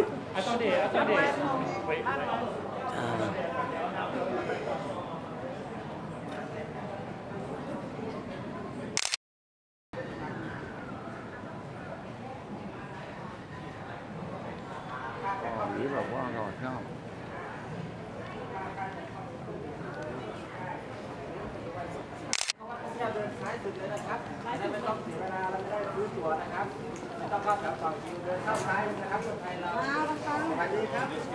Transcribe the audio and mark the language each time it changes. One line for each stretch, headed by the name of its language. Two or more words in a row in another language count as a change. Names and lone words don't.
French: Attendez. Oui.
Vietnamese: Lý vào quá rồi thấy không?
Thai: เดินซ้ายสุดเลยนะครับไม่ต้องเสียเวลาเราจะได้ซื้อตั๋วนะครับไม่ต้องเข้าแถวต่อคิวเดินเข้าซ้ายนะครับคนไทยเราสวัสดีครับ